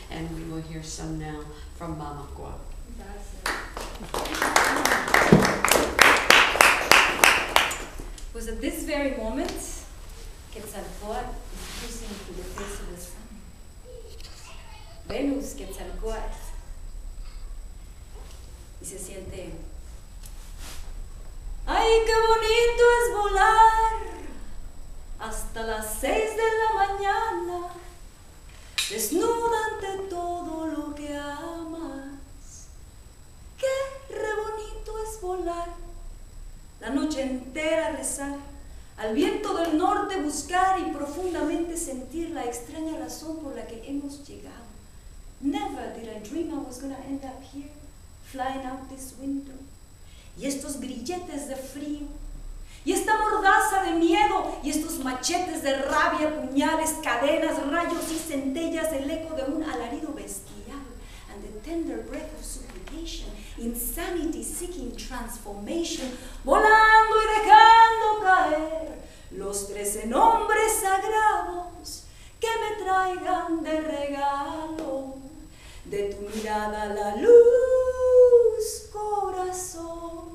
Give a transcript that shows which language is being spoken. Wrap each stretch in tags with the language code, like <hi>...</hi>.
<en>And we will hear some now from Mamakoatl. Was at this very moment Quetzalcoatl is cruising through the face of the sun. Venus Quetzalcoatl.</en> <es>Y se siente, ¡ay, qué bonito es volar! Hasta las 6 de la mañana, desnuda ante todo lo que amas. ¡Qué re bonito es volar! La noche entera rezar, al viento del norte buscar y profundamente sentir la extraña razón por la que hemos llegado.</es> <en>Never did I dream I was going to end up here, flying out this window.</en> <es>Y estos grilletes de frío, y esta mordaza de miedo, y estos machetes de rabia, puñales, cadenas, rayos y centellas, el eco de un alarido bestial,</es> <en>and the tender breath of supplication, insanity seeking transformation,</en> <es>volando y dejando caer los 13 nombres sagrados que me traigan de regalo de tu mirada la luz, corazón.</es>